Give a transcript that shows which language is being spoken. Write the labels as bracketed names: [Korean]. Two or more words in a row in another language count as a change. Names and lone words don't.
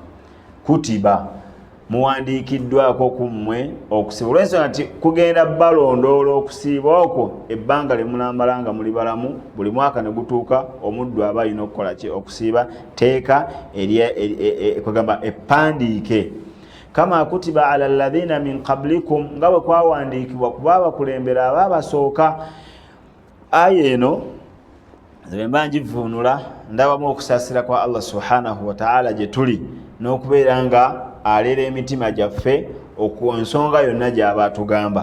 [Ganda] Kutiba muwandiikiddwako ku mmwe okusiba. Olw'ensonga nti kugenda balondoola okusiiba okwo ebbanga lye munamala nga muli balamu, buli mwaka ne gutuuka omuddu aba alina okukola ki? Okusiiba. Teeka kugamba eppandiike [Arabic] كما كتب على الذين من قبلكم, [Ganda] nga bwe kwawandiikibwa ku baabakulembera abaabasooka. Aya eno nze mba ngivuunula ndabamu okusaasira kwa Allah [Arabic] سبحانه وتعالى [Ganda] gye tuli n'okubeera nga aleera emitima gyaffe ensonga yonna gy'aba atugamba.